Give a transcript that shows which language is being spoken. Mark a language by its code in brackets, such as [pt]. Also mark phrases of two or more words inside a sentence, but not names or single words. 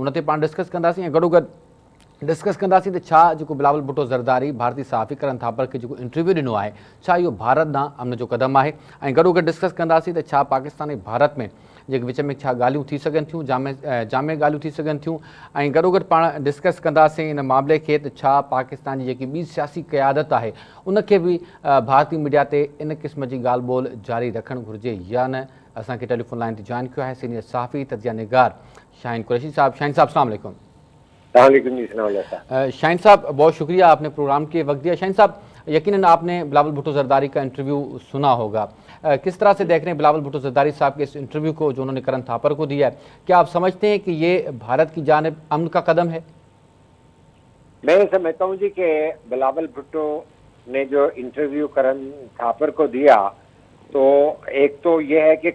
[sd] उन ते पाण डिस्कस कंदासीं ऐं गॾोगॾु डिस्कस कंदासीं त छा जेको बिलावल भुट्टो ज़रदारी भारतीय सहाफ़ी करण थापर खे जेको इंटरव्यू ॾिनो आहे छा इहो भारत ॾांहुं अमन जो क़दम आहे, ऐं गॾोगॾु डिस्कस कंदासीं त छा पाकिस्तान ऐं भारत में जेके विच में छा ॻाल्हियूं थी सघनि थियूं, जामे ॻाल्हियूं थी सघनि थियूं। ऐं गॾोगॾु पाण डिस्कस कंदासीं इन मामले खे त छा पाकिस्तान जी जेकी ॿी सियासी क़यादत आहे उनखे बि भारतीय मीडिया ते इन क़िस्म जी ॻाल्हि ॿोल जारी रखणु घुरिजे या न। असांखे टेलीफोन लाइन ते जॉइन कयो आहे सीनियर सहाफ़ी तजिया निगार शाहीन कुरैशी साहब। शाहीन साहब [ar] السلام علیکم. [sd] शाहीन साहब, [ur] بہت شکریہ آپنے پروگرام کے وقت دیا. شاہین صاحب یقیناً آپنے بلاول بھٹو زرداری کا انٹرویو سنا ہوگا کس طرح سے دیکھ رہے ہیں بلاول بھٹو زرداری صاحب کے اس انٹرویو کو جو انہوں نے کرن تھاپر کو دیا ہے? کیا آپ سمجھتے ہیں کہ یہ بھارت کی جانب امن کا قدم ہے? میں سمجھتا ہوں جی کہ بلاول بھٹو نے جو انٹرویو کرن تھاپر کو دیا تو ایک تو یہ ہے کہ